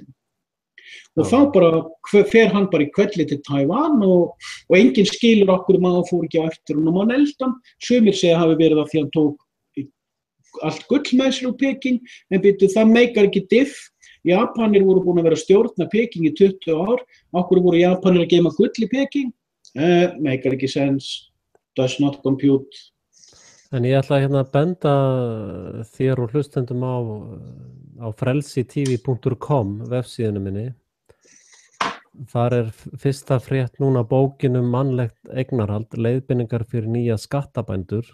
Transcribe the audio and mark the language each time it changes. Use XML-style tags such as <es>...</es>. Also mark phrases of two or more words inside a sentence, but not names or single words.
<is>Og þá bara fer hann bara í hvelli til Tævan og enginn skilur okkur Mao fór ekki á eftir honum á neldan. Sumir segja hafi verið af því hann tók allt gull með sér úr Peking, en það meikar ekki diff. Japanir voru búin að vera að stjórna Peking í 20 ár. Okkur voru Japanir að geyma gull í Peking? Meikar ekki sense.</is> <en>Does not compute.</en> <is>En ég ætla að benda þér og hlustendum á frelsitv.com vefsíðunum minni. Þar fyrsta frétt núna bókin mannlegt eignarhald, leiðbeiningar fyrir nýja skattabændur.</is>